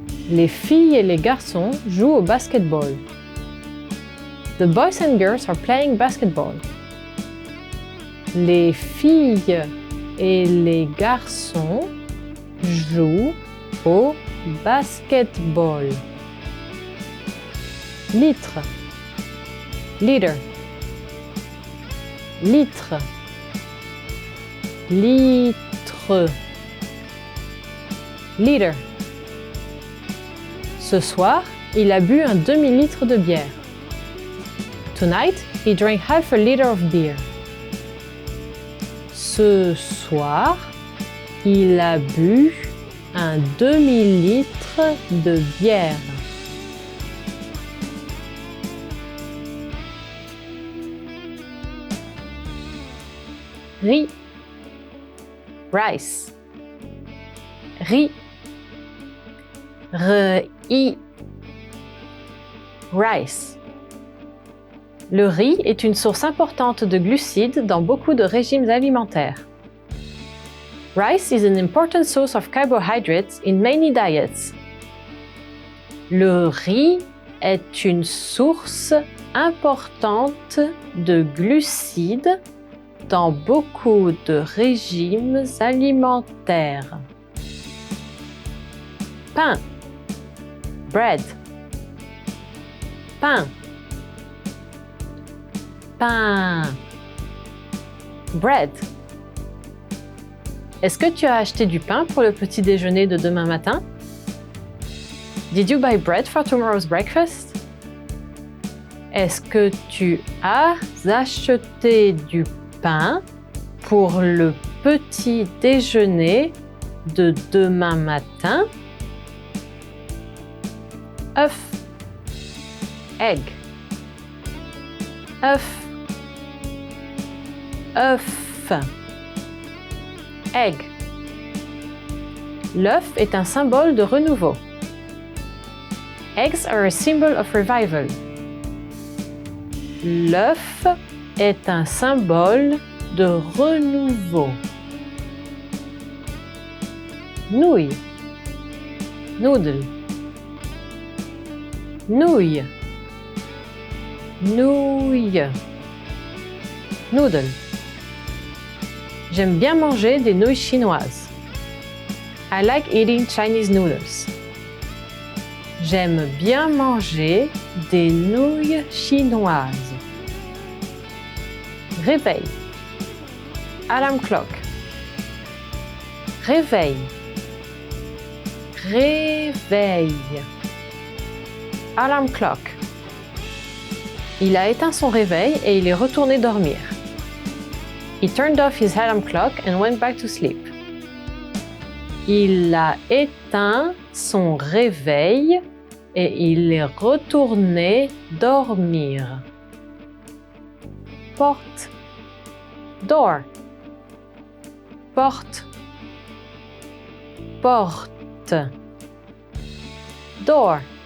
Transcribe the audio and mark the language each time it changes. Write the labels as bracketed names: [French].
[French] Les filles et les garçons jouent au basketball. [English] The boys and girls are playing basketball. [French] Les filles et les garçons jouent au basketball. Litre, [English] liter, [French] litre, litre, [English] liter. [French] Ce soir, il a bu un demi-litre de bière. [English] Tonight, he drank half a liter of beer. [French] Ce soir, il a bu un demi-litre de bière. Riz, [English] rice, [French] riz, riz, [English] rice. [French] Le riz est une source importante de glucides dans beaucoup de régimes alimentaires. [English] Rice is an important source of carbohydrates in many diets. [French] Le riz est une source importante de glucides dans beaucoup de régimes alimentaires. Pain, [English] bread, [French] pain, pain, [English] bread. [French] Est-ce que tu as acheté du pain pour le petit déjeuner de demain matin? [English] Did you buy bread for tomorrow's breakfast? [French] Est-ce que tu as acheté du pain pour le petit déjeuner de demain matin? œuf, [English] egg, [French] œuf, œuf, [English] egg. [French] L'œuf est un symbole de renouveau. [English] Eggs are a symbol of revival. [French] L'œuf est un symbole de renouveau. Nouille, [English] noodle, [French] nouille, nouille, [English] noodle. [French] J'aime bien manger des nouilles chinoises. [English] I like eating Chinese noodles. [French] J'aime bien manger des nouilles chinoises. Réveil, [English] alarm clock. [French] Réveil, réveil, [English] alarm clock. [French] Il a éteint son réveil et il est retourné dormir. [English] He turned off his alarm clock and went back to sleep. [French] Il a éteint son réveil et il est retourné dormir. Porte, [English] door, [French] porte, porte, [English] door.